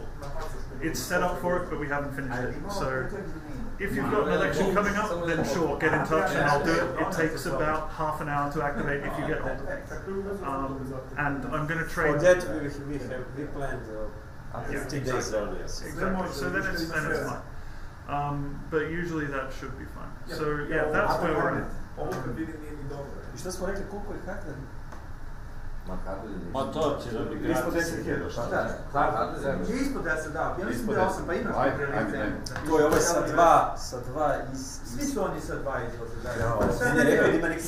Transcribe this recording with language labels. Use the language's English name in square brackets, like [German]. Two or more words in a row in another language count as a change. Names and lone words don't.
[English] It's set up for it, but we haven't finished it. So if you've got an election coming up, then sure, get in touch and I'll do it. It takes about half an hour to activate if you get hold of it. And I'm going to train. For that, we planned 15 days earlier. Exactly. So then it's fine. But usually that should be fine. So yeah, that's where we're at. [Serbian] Ovo kad vidim nije ni dobro. I šta smo rekli, koliko je hardware? Ma to će da bi gratis. Ispod 10.000, šta? Je ispod 10, da. Ja mislim da je 8, pa imaš Ajde. To je ovo sa dva Svi su oni sa 2 izlaze, da. On je rekao da ima neki